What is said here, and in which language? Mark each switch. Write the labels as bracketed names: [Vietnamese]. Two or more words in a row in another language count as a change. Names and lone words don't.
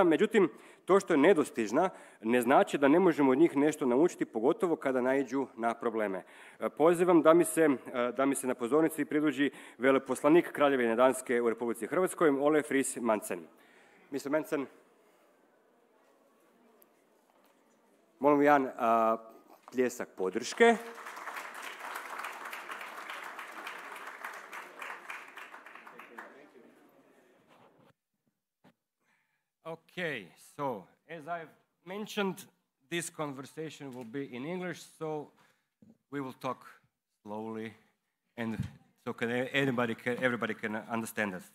[Croatian] Međutim, to što je nedostižna ne znači da ne možemo od njih nešto naučiti, pogotovo kada naiđu na probleme. Pozivam da mi se na pozornici pridruži veleposlanik Kraljevine Danske u Republici Hrvatskoj, Ole Frijs-Madsen. Mr. Madsen, molim jedan pljesak podrške. [English] Okay, so as I've mentioned, this conversation will be in English, so we will talk slowly, and so everybody can understand us.